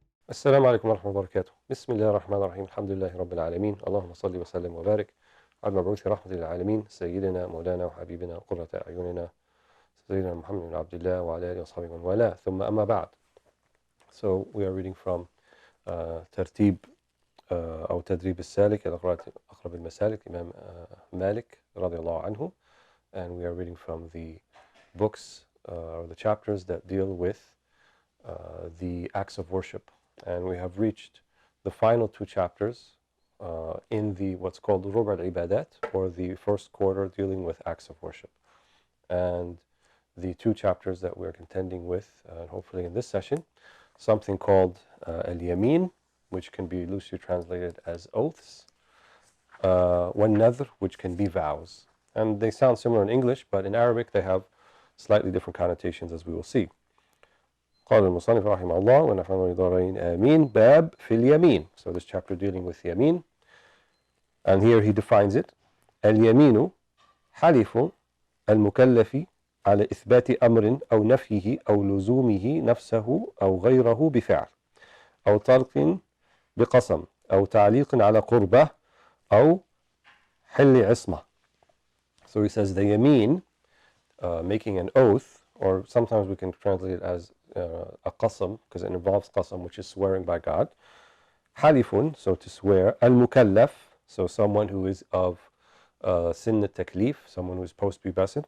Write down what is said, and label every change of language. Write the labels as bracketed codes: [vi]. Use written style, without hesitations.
[ar] السلام عليكم ورحمة الله وبركاته. بسم الله الرحمن الرحيم. الحمد لله رب العالمين. اللهم صل وسلم وبارك على المبعوث رحمة للعالمين سيدنا مولانا وحبيبنا وقرة أعيننا سيدنا محمد بن عبد الله وعلى آله وصحبه من والاه. ثم أما بعد. [en] So we are reading from [ar] ترتيب أو تدريب السالك إلى قراءة أقرب المسالك إمام مالك رضي الله عنه, [en] and we are reading from the books or the chapters that deal with the acts of worship. And we have reached the final two chapters in the what's called the Ruba al-Ibadat, or the first quarter dealing with acts of worship. And the two chapters that we're contending with, hopefully in this session, something called al-Yamin, which can be loosely translated as oaths, wal-Nadhr, which can be vows. And they sound similar in English, but in Arabic they have slightly different connotations, as we will see. [ar] قال المصنف رحمه الله ونفعنا الدارين آمين باب في اليمين. [en] So this chapter dealing with yamin, and here he defines it. [ar] اليمين حلف المكلف على إثبات أمر أو نفيه أو لزومه نفسه أو غيره بفعل أو ترك بقسم أو تعليق على قربة أو حل عصمة. [en] So he says the yamin, making an oath, or sometimes we can translate it as a qasam, because it involves qasam, which is swearing by God. Halifun, so to swear. Al-mukallaf, so someone who is of sin al-taklif, someone who is post-pubescent.